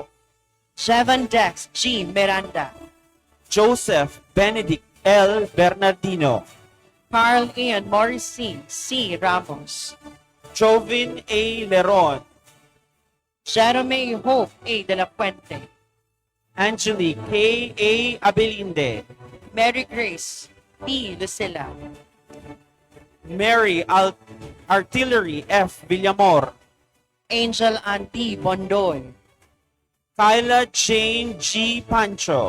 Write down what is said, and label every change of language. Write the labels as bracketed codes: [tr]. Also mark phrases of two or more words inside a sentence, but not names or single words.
[en] Jevan Dex G. Miranda, Joseph Benedict L. Bernardino, Carl Ian Morrissey C. Ramos, Jovin A. Leron, Jerome Hope A. De La Puente, Angelique K. A. Abelinde, Mary Grace P. Lucilla, Mary Artillery F. Villamor, Angel Ann P. Bondoy, Kyla Jane G. Pancho,